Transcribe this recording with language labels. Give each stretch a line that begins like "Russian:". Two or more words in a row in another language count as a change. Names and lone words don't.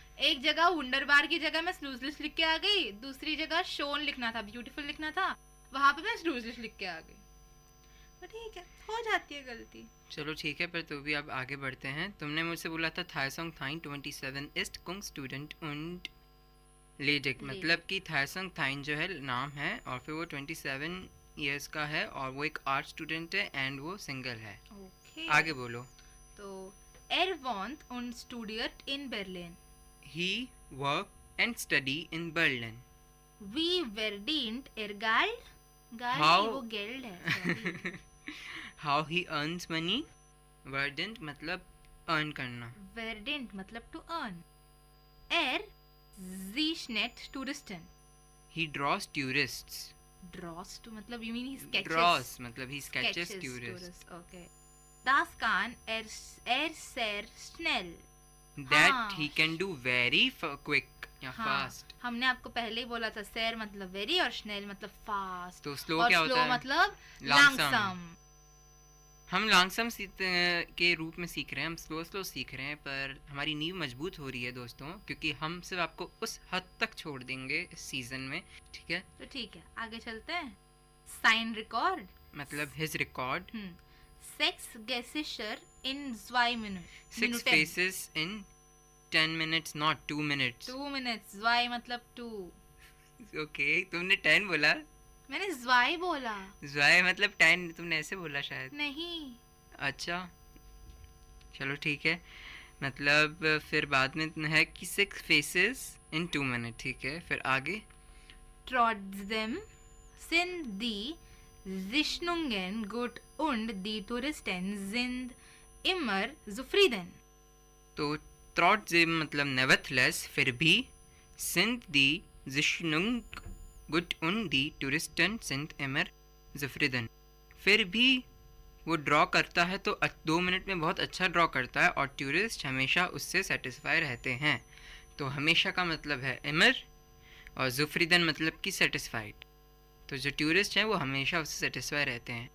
Hindi: एक जगह वंडरबार की जगह मैं स्लूजलिश लिख के आ गई, दूसरी जगह शोन लिखना था, ब्यूटीफुल लिखना था, वहां पे मैं स्लूजलिश लिख के आ गई। तो ठीक है, हो जाती है गलती। चलो ठीक है, पर तो भी अब आगे बढ़ते हैं। तुमने मुझसे बोला था थाईसोंग थाइन 27
German: ist Kung Student und ledig,
Hindi: मतलब कि थाईसोंग थाइन जो है नाम है, और फिर वो 27 इयर्स का है, और वो एक
English: art student
Hindi: है, एंड वो सिंगल है। आगे बोलो।
German: तो wohnt und studiert in Berlin।
English: He work and study in Berlin।
German: Wie verdient Geld?
English: How
Hindi: वो Geld है।
English: How he earns money। verdient मतलब earn करना,
German: verdient मतलब
English: to earn।
German: zeichnet Touristen।
English: He draws tourists। draws to मतलब you mean he sketches। draws मतलब he sketches tourists।
German: Okay। Das kann sehr schnell।
English: That he can do very quick या fast।
Hindi: हमने आपको पहले ही बोला था, सैर मतलब वेरी और स्नेल मतलब फास्ट। तो स्लो क्या होता है? मतलब लॉन्गसम। हम लॉन्गसम के रूप में सीख रहे हैं, हम स्लो सीख रहे हैं, पर हमारी नींव मजबूत हो रही है दोस्तों, क्योंकि हम सिर्फ आपको उस हद तक छोड़ देंगे इस सीजन में, ठीक है? तो ठीक है, आगे चलते हैं।
German: sein Rekord
Hindi: मतलब
English: his record.
German: 6 Gesichter in 2 Minuten।
English: 6 faces in 10 minutes, not 2 minutes। 2 minutes, 2 मतलब 2।
Hindi: ओके, तुमने 10 बोला, मैंने 2 बोला। 2 मतलब 10, तुमने ऐसे बोला शायद। नहीं। अच्छा चलो ठीक है, मतलब फिर बाद में है कि
English: 6 faces in 2 minutes,
Hindi: ठीक है? फिर आगे
German: Trotzdem sind die Sichtungen gut und die Touristen sind immer zufrieden।
Hindi: तो trotzdem मतलब nevertheless फिर भी,
German: sind die Sitzung gut und die Touristen sind immer zufrieden.
Hindi: फिर भी वो ड्रॉ करता है तो 2 मिनट में बहुत अच्छा ड्रॉ करता है और टूरिस्ट हमेशा उससे सेटिस्फाई रहते हैं. तो हमेशा का मतलब है immer और zufrieden मतलब कि सेटिस्फाइड. तो जो टूरिस्ट हैं वो हमेशा उससे सेटिस्फाई रहते हैं.